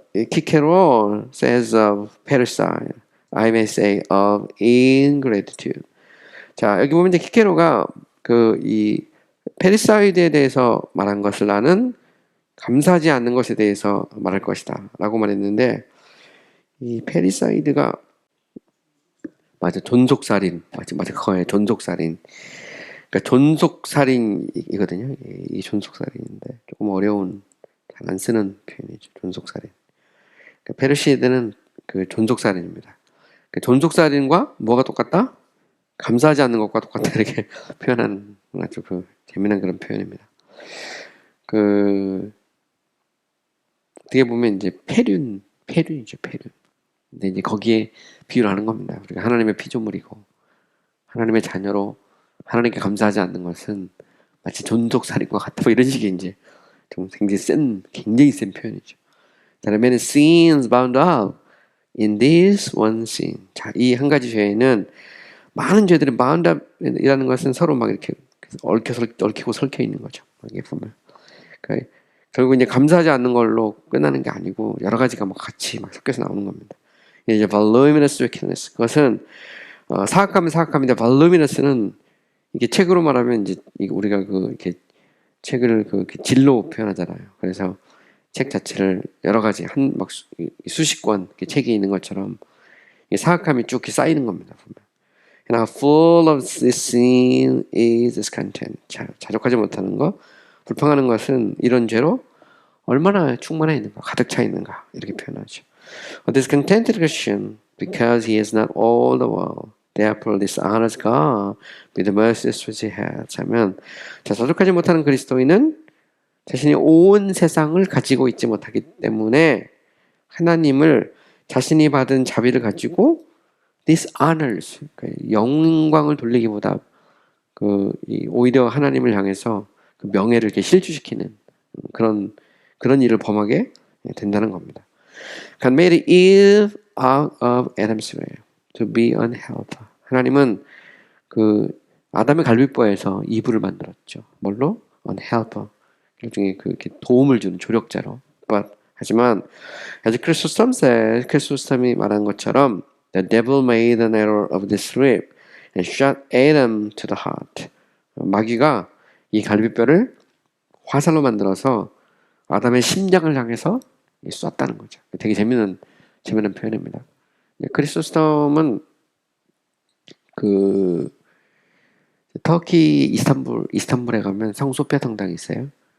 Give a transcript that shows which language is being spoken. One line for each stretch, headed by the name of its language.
English: Cicero says of parricide, I may say of ingratitude.
Korean: 자, 여기 보면 이제 키케로가 이 페리사이드에 대해서 말한 것을 나는 감사하지 않는 것에 대해서 말할 것이다 라고 말했는데, 이 페리사이드가 맞아, 존속살인. 맞아, 그거예요. 존속살인. 그러니까 존속살인이거든요. 이 존속살인인데 조금 어려운, 잘 안 쓰는 표현이죠. 존속살인. 그러니까 페르시드는 그 존속살인입니다. 그 존속살인과 뭐가 똑같다? 감사하지 않는 것과 똑같다, 이렇게 표현하는 아주 재미난 그런 표현입니다. 어떻게 보면 이제 폐륜이죠, 폐륜. 근데 이제 거기에 비유를 하는 겁니다. 우리가 하나님의 피조물이고 하나님의 자녀로 하나님께 감사하지 않는 것은 마치 존속살인과 같다, 뭐 이런 식의 이제 좀 굉장히 센 표현이죠.
English: There are many sins bound up in this one sin.
Korean: 자, 이 한 가지 죄에는 많은 죄들이
English: bound up
Korean: 이라는 것은 서로 막 이렇게 얽히고 설켜 있는 거죠. 이게 보면. 그러니까 결국 이제 감사하지 않는 걸로 끝나는 게 아니고 여러 가지가 막 같이 막 섞여서 나오는 겁니다. 이제
English: voluminous wickedness.
Korean: 그것은 사악함인데 voluminous는 이게 책으로 말하면 이제 우리가 이렇게 책을 질로 표현하잖아요. 그래서 책 자체를 여러 가지 막 수십 권 책이 있는 것처럼 사악함이 쭉 쌓이는 겁니다. 보면.
English: Now full of sin is discontent.
Korean: 자족하지 못하는 것, 불평하는 것은 이런 죄로 얼마나 충만해 있는가, 가득 차 있는가, 이렇게 표현하죠.
English: A discontented Christian, because he is not all the world, therefore dishonors God with the mercies which he has.
Korean: 하면, 자족하지 못하는 그리스도인은 자신이 온 세상을 가지고 있지 못하기 때문에 하나님을 자신이 받은 자비를 가지고 dishonors, 영광을 돌리기보다 오히려 하나님을 향해서 명예를 이렇게 실추시키는 그런 일을 범하게 된다는 겁니다.
English: God made Eve out of Adam's rib to be an helper.
Korean: 하나님은 아담의 갈비뼈에서 이브를 만들었죠.
English: 뭘로? An helper.
Korean: 일종의 이렇게 도움을 주는 조력자로. 하지만
English: as Chrysostom says,
Korean: 크리소스톰이 말한 것처럼
English: the devil made an arrow of this rib and shot Adam to the heart.
Korean: 마귀가 이 갈비뼈를 화살로 만들어서 아담의 심장을 향해서 쐈다는 거죠. 되게 재미있는 표현입니다. 크리소스톰은 터키 이스탄불에 가면 성 소피아 성당이 있어요.